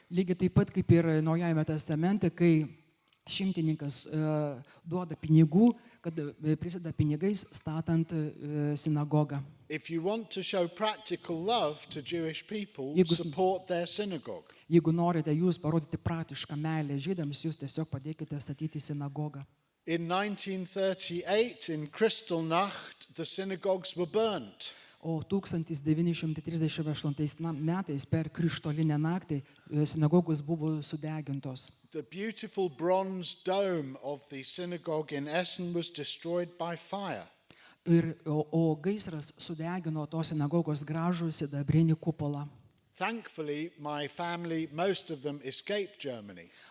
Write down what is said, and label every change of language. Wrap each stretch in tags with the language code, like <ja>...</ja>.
<lt>Lygiai taip pat kaip ir Naujajame testamente, kai šimtininkas duoda pinigų, kad prisideda pinigais statant sinagogą.</lt> <en>If you want to show practical love to Jewish people,</en> <lt>Jeigu-</lt> <en>support their synagogue.</en> <lt>Jeigu norite jūs parodyti praktišką meilę žydams, jūs tiesiog padėkite statyti sinagogą.</lt> <en>In 1938, in Kristallnacht, the synagogues were burnt.</en> <lt>O 1938 metais per Krištolinę naktį sinagogos buvo sudegintos.</lt> <en>The beautiful bronze dome of the synagogue in Essen was destroyed by fire.</en> <lt>O gaisras sudegino tos sinagogos gražų sidabrinį kupolą.</lt> <en>Thankfully, my family, most of them escaped Germany.</en>